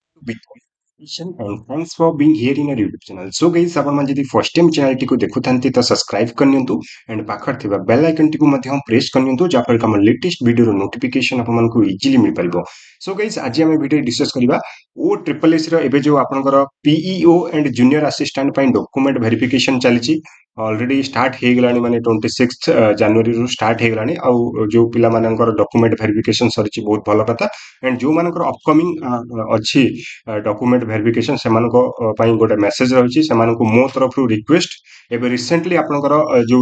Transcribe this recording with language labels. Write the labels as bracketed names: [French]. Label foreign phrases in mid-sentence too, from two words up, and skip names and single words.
[English] and thanks for being here in our YouTube channel. So guys [Odia] ଆପଣ ମାନେ ଯଦି [English] first time [Odia] channel ଟିକୁ ଦେଖୁଥାନ୍ତି ତ subscribe କରିନିଅନ୍ତୁ and ପାଖରେ ଥିବା [English] bell icon [Odia] ଟିକୁ ମଧ୍ୟ press କରିନିଅନ୍ତୁ ଯାହାଫଳରେ ଆମ latest ଭିଡିଓର notification ଆପଣମାନଙ୍କୁ easily ମିଳିପାରିବ। [English] So guys [Odia] ଆଜି ଆମେ ଭିଡିଓରେ discuss କରିବା OSSS ର ଏବେ ଯୋଉ ଆପଣଙ୍କର [English] PEO and junior assistant [Odia] ପାଇଁ [English] document verification [Odia] ଚାଲିଛି [English] already start [Odia] ହେଇଗଲାଣି ମାନେ 26 ଜାନୁଆରୀରୁ ଷ୍ଟାର୍ଟ ହେଇଗଲାଣି ଆଉ ଯୋଉ ପିଲାମାନଙ୍କର ଡକୁମେଣ୍ଟ ଭେରିଫିକେସନ ସରିଛି ବହୁତ ଭଲ କଥା ଏଣ୍ଡ ଯୋଉମାନଙ୍କର ଅପକମିଂ ଅଛି [English] document verification [Odia] ସେମାନଙ୍କ ପାଇଁ ଗୋଟେ ମେସେଜ ରହିଛି ସେମାନଙ୍କୁ ମୋ ତରଫରୁ ରିକ୍ୱେଷ୍ଟ ଏବେ ରିସେଣ୍ଟଲି ଆପଣଙ୍କର ଯୋଉ